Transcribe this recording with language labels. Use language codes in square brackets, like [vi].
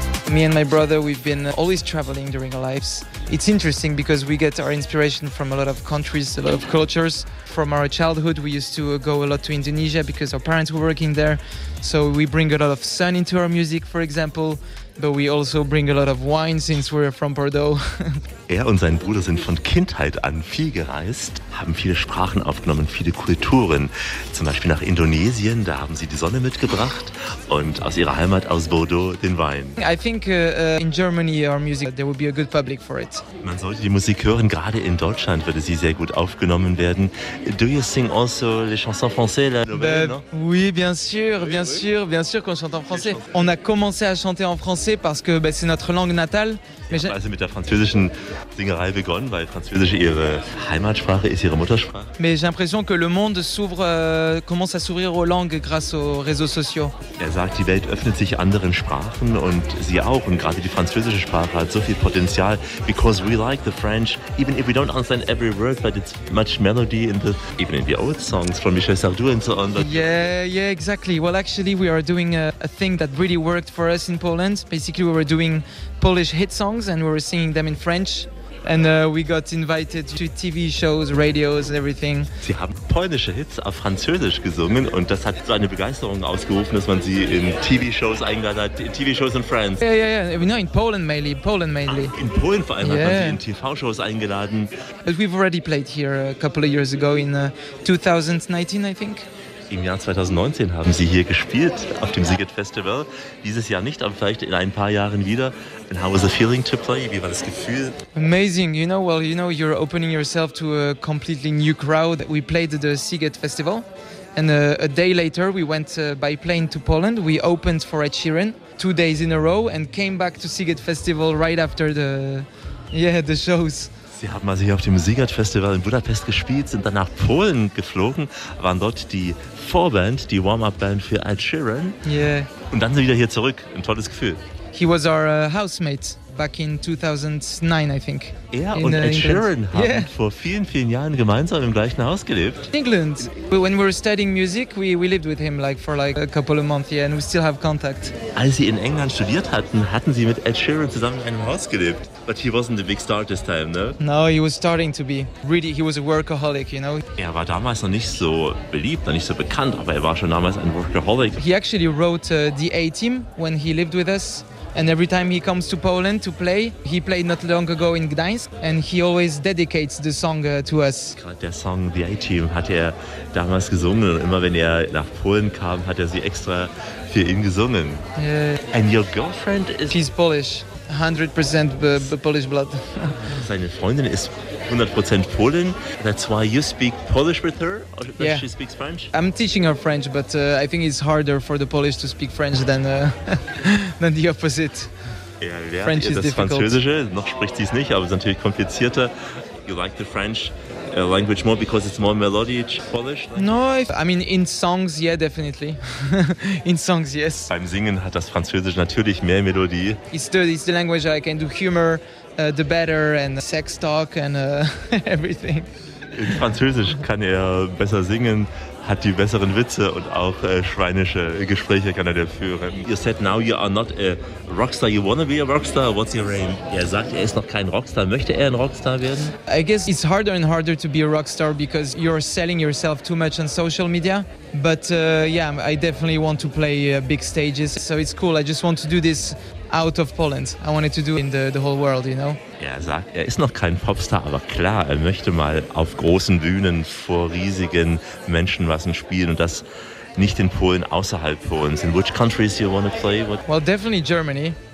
[en] Me and my brother, we've been always traveling during our lives. It's interesting because we get our inspiration from a lot of countries, a lot of cultures. From our childhood, we used to go a lot to Indonesia because our parents were working there. So we bring a lot of sun into our music, for example. But we also bring a lot of wine since we're from Bordeaux. [de] Er und sein Bruder sind von Kindheit an viel gereist, haben viele Sprachen aufgenommen, viele Kulturen. Zum Beispiel nach Indonesien, da haben sie die Sonne mitgebracht und aus ihrer Heimat aus Bordeaux den Wein. [en] I think in Germany our music, there would be a good public for it. [de] Man sollte die Musik hören, gerade in Deutschland würde sie sehr gut aufgenommen werden. [en] Do you sing also [fr] les chansons françaises, la nouvelle, non? Oui, bien sûr qu'on chante en français. On a commencé à chanter en français parce que c'est notre langue natale. [de] Ja, also mit der französischen Singerei begonnen, weil Französisch ihre Heimatsprache ist, ihre Muttersprache. [fr] Mais j'ai l'impression que le monde s'ouvre, commence à s'ouvrir aux langues grâce aux réseaux sociaux. [de] Er sagt, die Welt öffnet sich anderen Sprachen und sie auch. Und gerade die französische Sprache hat so viel Potenzial, [en] because we like the French, even if we don't understand every word, but it's much melody in the, even in the old songs from Michel Sardou and so on. But yeah, exactly. Well, actually, we are doing a thing that really worked for us in Poland. Basically, we were doing Polish hit songs and we were singing them in French. And we got invited to TV shows, radios, and everything. [de] Sie haben polnische Hits auf Französisch gesungen und das hat so eine Begeisterung ausgerufen, dass man sie in TV shows eingeladen hat, in TV shows in France. [en] Yeah. No, in Poland mainly. [de] Ah, in Polen vor allem hat man sie in TV shows eingeladen. [en] But we've already played here a couple of years ago in 2019, I think. [de] Im Jahr 2019 haben Sie hier gespielt auf dem Siget Festival. Dieses Jahr nicht, aber vielleicht in ein paar Jahren wieder. [en] And how was the feeling to play? [de] Wie war das Gefühl? [en] Amazing, you know. Well, you know, you're opening yourself to a completely new crowd. We played the Siget Festival, and a day later we went by plane to Poland. We opened for Ed Sheeran 2 days in a row and came back to Siget Festival right after the shows. [de] Sie haben also hier auf dem Siegert Festival in Budapest gespielt, sind dann nach Polen geflogen, waren dort die Vorband, die Warm-up-Band für Ed Sheeran. [en] Yeah. [de] Und dann sind wieder hier zurück. Ein tolles Gefühl. [en] He was our housemate back in 2009, I think. [de] Er und Ed Sheeran haben vor vielen, vielen Jahren gemeinsam im gleichen Haus gelebt. [en] England. When we were studying music, we lived with him for a couple of months, and we still have contact. [de] Als sie in England studiert hatten, hatten sie mit Ed Sheeran zusammen in einem Haus gelebt. [en] But he wasn't the big star this time, no? No, he was starting to be. Really, he was a workaholic, you know? [de] Er war damals noch nicht so beliebt, noch nicht so bekannt, aber er war schon damals ein Workaholic. [en] He actually wrote the A-Team when he lived with us. And every time he comes to Poland to play, he played not long ago in Gdańsk, and he always dedicates the song to us. [de] Gerade der Song The A-Team hat er damals gesungen, und immer wenn er nach Polen kam, hat er sie extra für ihn gesungen. [en] And your girlfriend is... She's Polish. 100% Polish blood. [de] Seine Freundin ist 100% Polin. [en] That's why you speak Polish with her? Or she speaks French? I'm teaching her French, but I think it's harder for the Polish to speak French than the opposite. French is difficult. [de] Das Französische, noch spricht sie es nicht, aber es ist natürlich komplizierter. [en] You like the French language more because it's more melodic, Polish? No, in songs, yeah, definitely. In songs, yes. [de] Beim Singen hat das Französisch natürlich mehr Melodie. [en] It's the language I can do humor, the better, and sex talk, and everything. [de] In Französisch kann er besser singen, hat die besseren Witze und auch schweinische Gespräche kann er führen. [en] You said now you are not a rockstar, you wanna be a rockstar, what's your aim? [de] Er sagt, er ist noch kein Rockstar, möchte er ein Rockstar werden? [en] I guess it's harder and harder to be a rockstar because you're selling yourself too much on social media. But I definitely want to play big stages, so it's cool, I just want to do this out of Poland. I wanted to do it in the whole world, you know? [de] Er sagt, er ist noch kein Popstar, aber klar, er möchte mal auf großen Bühnen vor riesigen Menschenmassen spielen und das nicht in Polen, außerhalb Polens. [en] In which countries you want to play? What? Well, definitely Germany.